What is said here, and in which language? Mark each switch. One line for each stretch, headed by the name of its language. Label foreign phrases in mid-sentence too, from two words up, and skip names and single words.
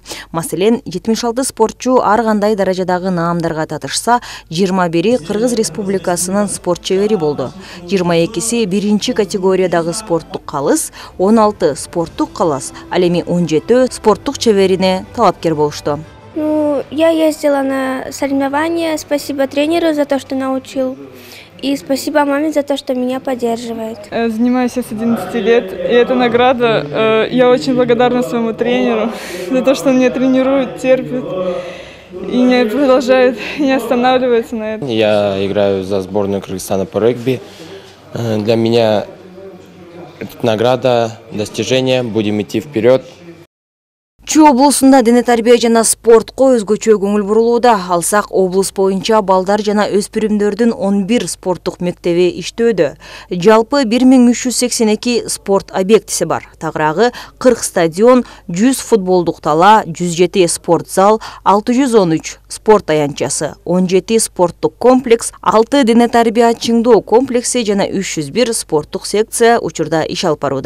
Kyrgyz: Маселен, 76 спортчу ар кандай даражадагы наамдарга татышса, 21-и Кыргыз Республикасынын спорт чебери болду. 22-си биринчи категориядагы спорттук калыс, 16 спорттук калас, ал эми 17 спорттук чеберине талапкер болушту.
Russian: Я ездила на соревнования. Спасибо тренеру за то, что научил. И спасибо маме за то, что меня поддерживает. Занимаюсь я с 11 лет. И эта награда, я очень благодарна своему тренеру за то, что он меня тренирует, терпит. И не продолжает, не останавливается на этом. Я играю за сборную Кыргызстана по регби. Для меня это награда, достижение. Будем идти вперед.
Kyrgyz: Чүй облусунда дене тарбия жана спортко өзгөчө көңүл бурулууда. Алсак, облус боюнча балдар жана өспүрүмдөрдүн 11 спорттук мектеби иштөөдө. Жалпы 1382 спорт объектиси бар. Тагыраагы 40 стадион, 100 футболдук тала, 107 спорт зал, 613 спорт аянтчасы, 17 спорттук комплекс, 6 дене тарбия чыңдоо комплекси жана 301 спорттук секция учурда иш алып барууда.